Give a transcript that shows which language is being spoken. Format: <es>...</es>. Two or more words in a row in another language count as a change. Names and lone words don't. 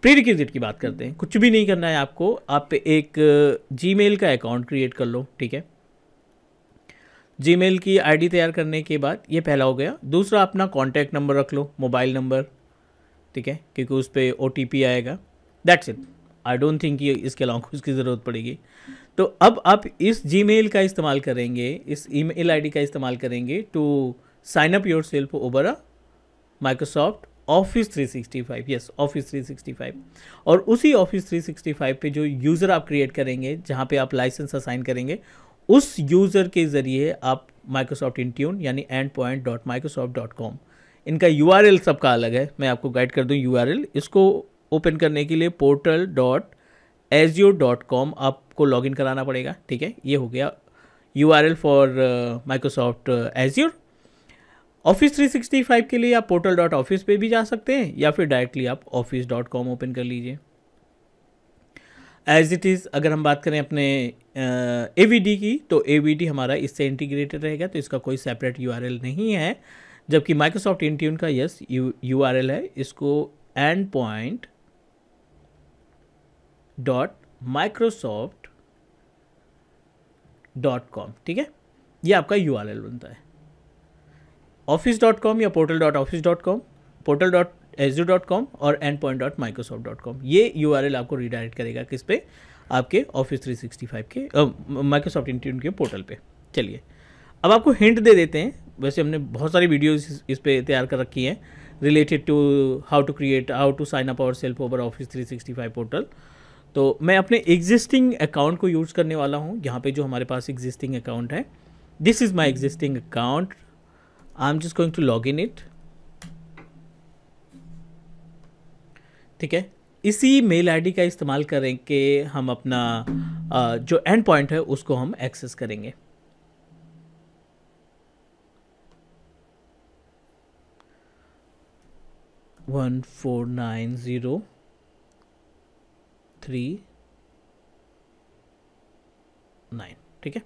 <hi>प्रीरिक्विजिट की बात करते हैं। कुछ भी नहीं करना है आपको, आप एक Gmail का अकाउंट क्रिएट कर लो, ठीक है। Gmail की ID तैयार करने के बाद, ये पहला हो गया। दूसरा, अपना</hi> <en>contact number</en> <hi>रख लो,</hi> <en>mobile number,</en> <hi>ठीक है, क्योंकि उस पर OTP आएगा।</hi> <en>that's it. I don't think</en> <hi>ये इसके अलावा कुछ की ज़रूरत पड़ेगी। तो अब आप इस Gmail का इस्तेमाल करेंगे, इस</hi> <en>email ID</en> <hi>का इस्तेमाल करेंगे</hi> <en>to sign up yourself over a Microsoft Office 365, yes, Office 365.</en> <hi>और उसी ऑफिस 365 पे जो यूज़र आप क्रिएट करेंगे, जहाँ पे आप</hi> <en>license assign</en> <hi>करेंगे, उस यूज़र के ज़रिए आप माइक्रोसॉफ्ट इंट्यून यानी endpoint.microsoft.com, इनका URL सबका अलग है, मैं आपको गाइड कर दूँ URL। इसको ओपन करने के लिए portal.azure.com आपको लॉगिन कराना पड़ेगा, ठीक है। ये हो गया</hi> <en>URL for Microsoft Azure.</en> <hi>ऑफिस 365 के लिए आप portal.office पे भी जा सकते हैं, या फिर डायरेक्टली आप office.com ओपन कर लीजिए।</hi> <en>as it is,</en> <hi>अगर हम बात करें अपने AVD की, तो AVD हमारा इससे इंटीग्रेटेड रहेगा, तो इसका कोई</hi> <en>separate URL</en> <hi>नहीं है। जबकि माइक्रोसॉफ्ट इंट्यून का</hi> <en>yes URL</en> <hi>है, इसको endpoint office.microsoft.com, ठीक है, ये आपका URL बनता है। office.com या portal.office.com, portal.azure.com और endpoint.microsoft.com, ये URL आपको रिडायरेक्ट करेगा किस पे, आपके Office 365 के Microsoft Intune के पोर्टल पे। चलिए अब आपको हिंट दे देते हैं, वैसे हमने बहुत सारी वीडियोस इस पे तैयार कर रखी हैं</hi> <en>related to how to sign up ourself over Office 365 portal.</en> <hi>तो मैं अपने</hi> <en>existing account</en> <hi>को यूज़ करने वाला हूँ। यहाँ पे जो हमारे पास</hi> <en>existing account</en> <hi>है,</hi> <en>This is my existing account, I am just going to log in it,</en> <hi>ठीक है। इसी</hi> <en>mail ID</en> <hi>का इस्तेमाल करके हम अपना जो</hi> <en>end point</en> <hi>है उसको हम एक्सेस करेंगे। वन 49039, ठीक है।</hi>